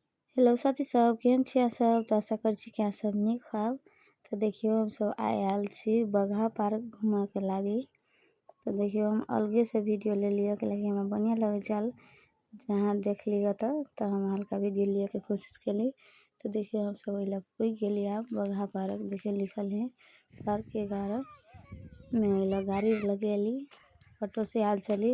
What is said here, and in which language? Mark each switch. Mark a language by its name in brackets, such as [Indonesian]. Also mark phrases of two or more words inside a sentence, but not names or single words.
[Maithili] हेलो साथी सब, केहन छी अहाँ सब? तो आशा कर छी कि अहाँ सब नीक हैब। तो देखियो हम सब आयल छी बगहा पार्क घूमे के लागी। तो देखियो हम अलगे से वीडियो ले लिया कि लगी हमरा बढ़िया लगे चल जहाँ देख लिया तो हम हल्का वीडियो लिए के कोशिश केली। तो देखियो हम सब ओइला पुग गेली अब बगहा पार्क। देखियो लिखल है पार्क 11 में ओइला गाड़ी लगेली ऑटो से आयल चली।